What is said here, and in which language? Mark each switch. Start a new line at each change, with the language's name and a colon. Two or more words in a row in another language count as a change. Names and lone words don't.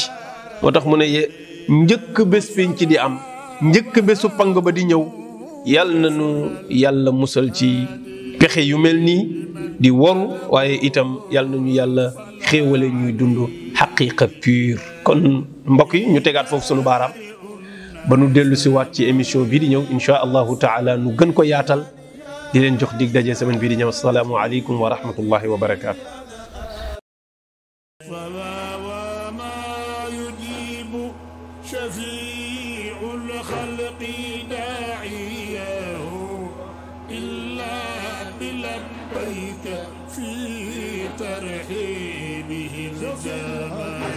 Wolof: moo tax mu ne njëkk bés fiñ ci di am njëkk bésu pang ba di ñëw yal na nu yàlla musal ci pexe yu mel nii di waru waaye itam yal na ñu yàlla xéewale ñuy dund xaqiqa pure. kon mbokk yi ñu tegaat foofu sunu baaraam ba nu dellu si waat ci émission bii di ñëw
Arabic: إن شاء الله تعالى
Wolof: nu gën ko yaatal di leen jox dig daje semaine bii di ñëw
Arabic: السلام عليكم ورحمة الله وبركاته. شفيع الخلق داعيه إلا بلبيك في ترحيبه الزمان